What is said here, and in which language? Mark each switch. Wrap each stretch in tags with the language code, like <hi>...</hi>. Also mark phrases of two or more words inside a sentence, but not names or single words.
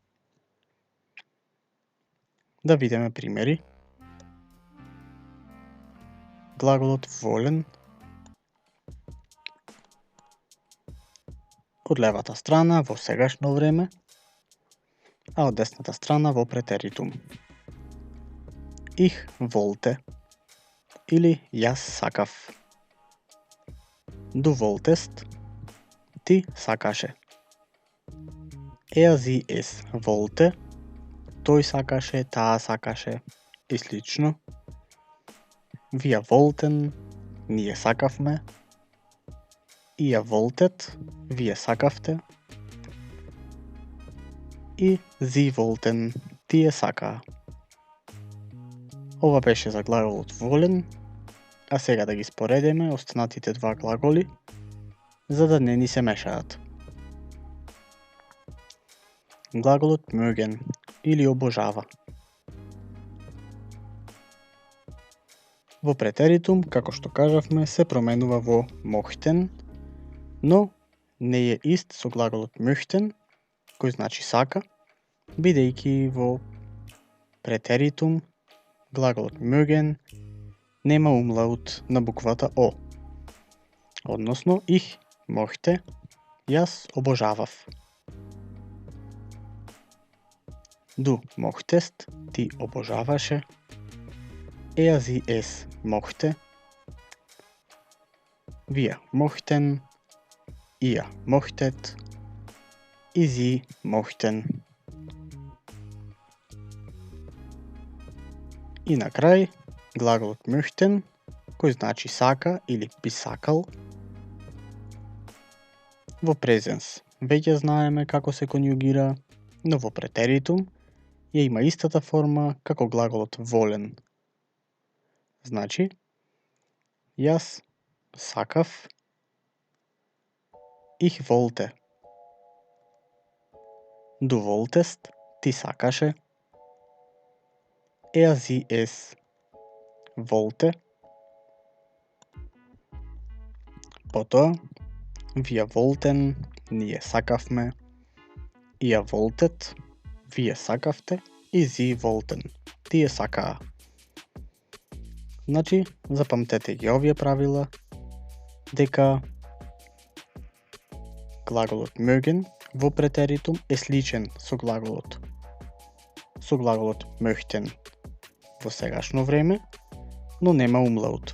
<mk>Да видиме примери. Глаголот wollen од левата страна во сегашно време, а од десната страна во претеритум.</mk> <de>Ich wollte</de> <mk>или јас сакав.</mk> <de>Du wolltest,</de> <mk>ти сакаше.</mk> <de>Sie es wollte,</de> <mk>тој сакаше, таа сакаше и слично.</mk> <de>Wir wollten,</de> <mk>ние сакавме.</mk> <de>Ihr wolltet,</de> <mk>вие сакавте.</mk> <de>И sie wollten,</de> <mk>тие сакаа. Ова беше за глаголот wollen, а сега да ги споредиме останатите два глаголи, за да не ни се мешаат. Глаголот mögen или обожава. Во претеритум, како што кажавме, се променува во mochten, но не е ист со глаголот möchten, кој значи сака, бидејќи во претеритум глаголот mögen нема умлаут на буквата О. Односно,</mk> <de>ich mochte,</de> <mk>јас обожавав.</mk> <de>Du mochtest,</de> <mk>ти обожаваше.</mk> <de>Sie es mochte. Wir mochten. Ihr mochtet. И sie mochten.</de> <mk>И на крај, глаголот möchten, кој значи сака или би сакал. Во презенс веќе знаеме како се конјугира, но во претеритум ја има истата форма како глаголот wollen. Значи, јас сакав,</mk> <de>ich wollte. Du wolltest,</de> <mk>ти сакаше.</mk> <de>Sie es wollte. Потоа, wir wollten,</de> <mk>ние сакавме.</mk> <de>Ihr wolltet,</de> <mk>вие сакавте.</mk> <de>И sie wollten,</de> <mk>тие сакаа. Значи, запамтете ги овие правила, дека глаголот mögen во претеритум е сличен со со глаголот möchten во сегашно време, но нема умлаут.</mk>